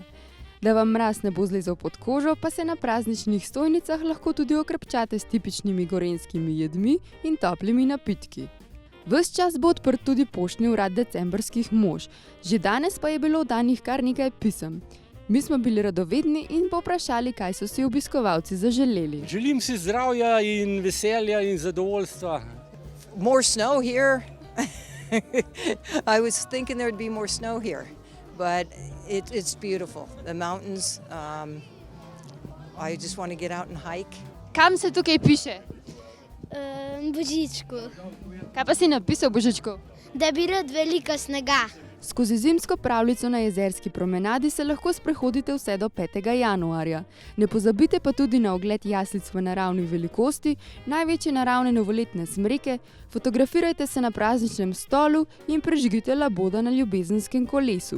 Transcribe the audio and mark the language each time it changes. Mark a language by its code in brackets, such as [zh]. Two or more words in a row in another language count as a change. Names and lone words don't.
[sl] Da vam mraz ne bo zlezel pod kožo, pa se na prazničnih stojnicah lahko tudi okrepčate s tipičnimi gorenjskimi jedmi in toplimi napitki. Ves čas bo odprt tudi poštni urad decembrskih mož, že danes pa je bilo oddanih kar nekaj pisem. Mi smo bili radovedni in povprašali, kaj so si obiskovalci zaželeli. Želim si zdravja in veselja in zadovoljstva. [en] More snow here. I was thinking there would be more snow here, but it's beautiful. The mountains, I just want to get out and hike. [sl] Kam se tukaj piše? Božičku, Kaj pa si napisal, Božičku? da bi rad veliko snega. Skozi zimsko pravljico na jezerski promenadi se lahko sprehodite vse do 5. januarja. Ne pozabite pa tudi na ogled jaslic v naravni velikosti, največje naravne novoletne smreke, fotografirajte se na prazničnem stolu in prežgite laboda na ljubezenskem kolesu.